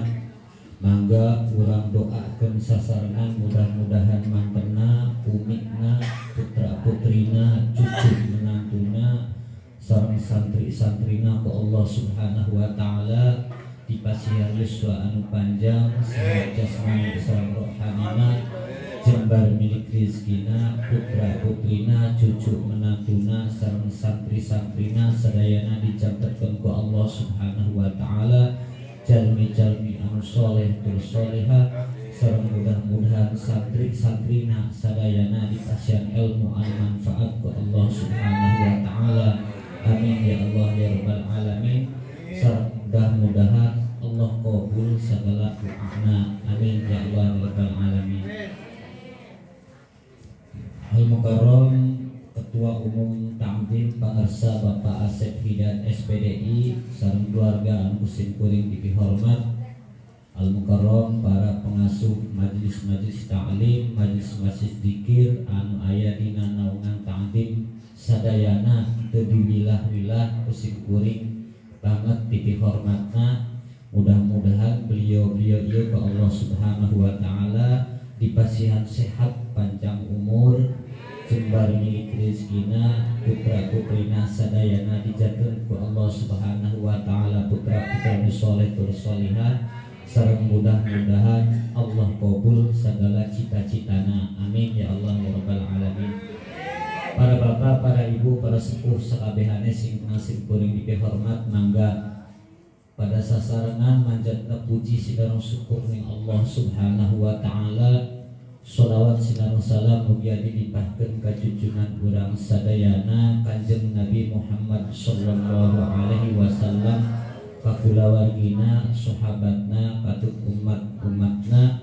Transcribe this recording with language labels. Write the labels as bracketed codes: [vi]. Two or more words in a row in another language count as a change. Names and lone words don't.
[su] Mangga urang doakeun sasarengan mudah-mudahan mantena, umikna, putra putrina, cucu menantuna sareng santri-santrina ku Allah [ar] سبحانه وتعالى [su] dipasihan yuswa anu panjang, sehat jasmani sareng rohanina, jembar milik rizkina, putra putrina, cucu menantuna sareng santri-santrina sadayana dijabetkeun ku Allah [ar] سبحانه وتعالى. [su] Jalmi-jalmi anu soleh tur soleha sareng mudah-mudahan santri-santrina sadayana dipasihan ilmu anu manfaat ku Allah [ar] سبحانه وتعالى. آمين يا الله يا رب العالمين. [su] Sareng mudah-mudahan Allah qabul segala doana. [ar] آمين يا الله يا رب العالمين. [su] Al-Mukarram Ketua Umum Ta'zim Pangarsa Bapak Asep Hidayat SPDI sareng keluarga anu kuring dipihormat, Al-Mukarram para pengasuh majelis-majelis ta'lim, majelis-majelis dzikir anu aya dina naungan ta'zim sadayana teu diwilah-wilah kuring banget dipihormatna. Mudah-mudahan beliau-beliau ieu ka Allah [ar] سبحانه وتعالى [su] dipasihan sehat panjang umur, jembar milik rizkina, putra putrina sadayana dijatuhkan ku Allah [ar] سبحانه وتعالى [su] putra putra soleh tur solihah sareng mudah-mudahan Allah qabul segala cita-citana. [ar] آمين يا الله يا رب العالمين. [su] Para bapak, para ibu, para sepuh sakabehane sing kuring dipihormat, mangga pada sasarengan manjatna puji sigareng syukur ning Allah [ar] سبحانه وتعالى. [su] Sholawat sinareng salam mugi dilimpahkeun ka junjungan urang sadayana Kanjeng Nabi Muhammad [ar] صلى الله عليه وسلم, [su] ka kulawargina, sahabatna, patut umat-umatna.